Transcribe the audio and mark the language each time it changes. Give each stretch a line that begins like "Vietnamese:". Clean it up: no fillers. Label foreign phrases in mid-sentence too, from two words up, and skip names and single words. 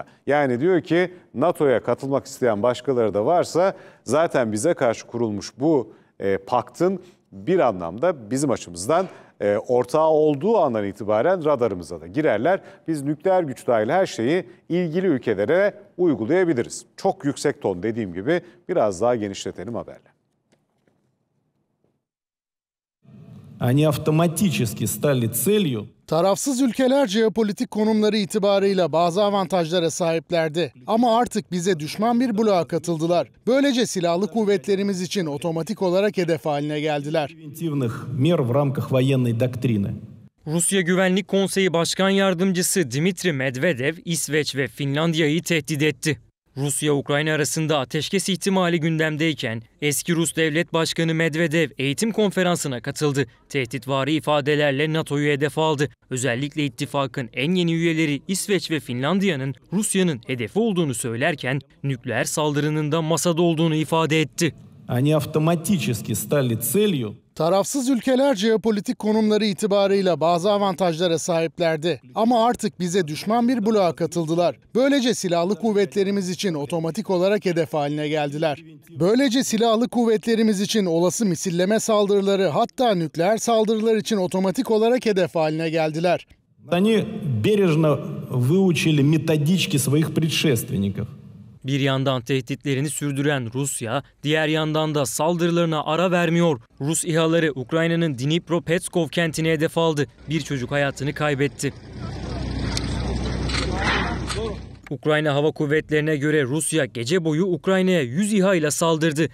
Turkish: Yani diyor ki NATO'ya katılmak isteyen başkaları da varsa zaten bize karşı kurulmuş bu paktın bir anlamda bizim açımızdan ortağı olduğu andan itibaren radarımıza da girerler. Biz nükleer güç dahil her şeyi ilgili ülkelere uygulayabiliriz. Çok yüksek ton, dediğim gibi, biraz daha genişletelim haberle.
Russian: Они автоматически стали целью.
Turkish: Tarafsız ülkeler jeopolitik konumları itibarıyla bazı avantajlara sahiplerdi. Ama artık bize düşman bir bloğa katıldılar. Böylece silahlı kuvvetlerimiz için otomatik olarak hedef haline geldiler. Rusya Güvenlik Konseyi Başkan Yardımcısı Dimitri Medvedev, İsveç ve Finlandiya'yı tehdit etti. Rusya-Ukrayna arasında ateşkes ihtimali gündemdeyken eski Rus Devlet Başkanı Medvedev eğitim konferansına katıldı. Tehditvari ifadelerle NATO'yu hedef aldı. Özellikle ittifakın en yeni üyeleri İsveç ve Finlandiya'nın Rusya'nın hedefi olduğunu söylerken nükleer saldırının da masada olduğunu ifade etti.
Russian: Они автоматически стали целью.
Turkish: Tarafsız ülkeler jeopolitik konumları itibarıyla bazı avantajlara sahiplerdi. Ama artık bize düşman bir bloğa katıldılar. Böylece silahlı kuvvetlerimiz için otomatik olarak hedef haline geldiler. Böylece silahlı kuvvetlerimiz için olası misilleme saldırıları, hatta nükleer saldırılar için otomatik olarak hedef haline geldiler.
Russian: Они бережно выучили методички своих предшественников.
Turkish: Bir yandan tehditlerini sürdüren Rusya, diğer yandan da saldırılarına ara vermiyor. Rus İHA'ları Ukrayna'nın Dnipropetrovsk kentini hedef aldı. Bir çocuk hayatını kaybetti. Ukrayna Hava Kuvvetleri'ne göre Rusya gece boyu Ukrayna'ya 100 İHA ile saldırdı.